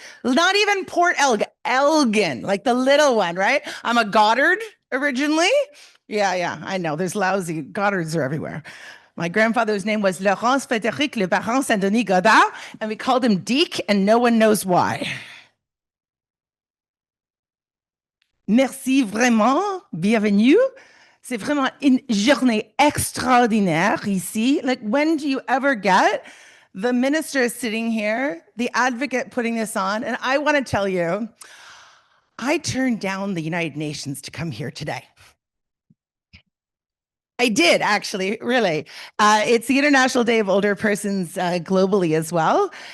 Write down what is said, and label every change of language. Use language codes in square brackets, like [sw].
[en] Not even Port Elgin. Elgin, like the little one, right? I'm a Goddard originally. Yeah, I know. There's lousy Goddards are everywhere. My grandfather's name was Laurence Frédéric Le Baron Saint-Denis Goddard, and we called him Deke, and no one knows why. [fr] Merci vraiment, bienvenue. C'est vraiment une journée extraordinaire ici. [en] Like, when do you ever get the minister sitting here, the advocate putting this on? And I want to tell you, I turned down the United Nations to come here today. I did, actually, really. It's the International Day of Older Persons globally as well.